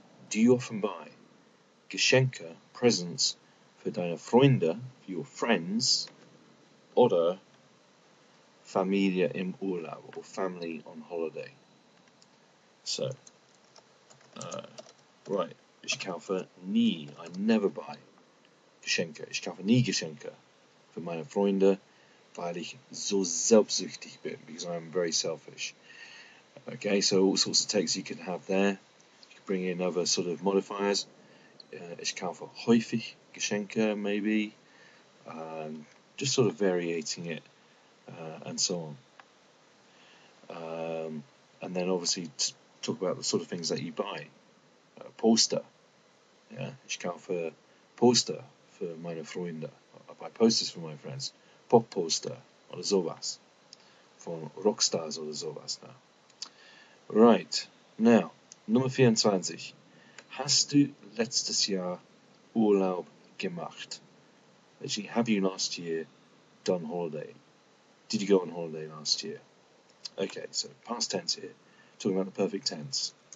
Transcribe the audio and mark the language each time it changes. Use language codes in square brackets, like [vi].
[en] Do you often buy Geschenke, presents [de] für deine Freunde, [en] for your friends, [de] oder Familie im Urlaub, [en] or family on holiday? So, right, [de] ich kaufe nie, [en] I never buy Geschenke. [de] Ich kaufe nie Geschenke für meine Freunde, weil ich so selbstsüchtig bin, [en] because I'm very selfish. Okay, so all sorts of takes you can have there. You can bring in other sort of modifiers. [de] Ich kaufe häufig Geschenke, maybe. [en] Just sort of variating it, and so on. And then obviously talk about the sort of things that you buy. Poster. [de] Yeah, ich kaufe Poster für meine Freunde. [en] I buy posters for my friends. [de] Pop-Poster oder sowas. Von Rockstars oder sowas. [en] Now. Right, now, [de] Nummer 24. Hast du letztes Jahr Urlaub gemacht? [en] Actually, have you last year done holiday? Did you go on holiday last year? Okay, so past tense here, talking about the perfect tense.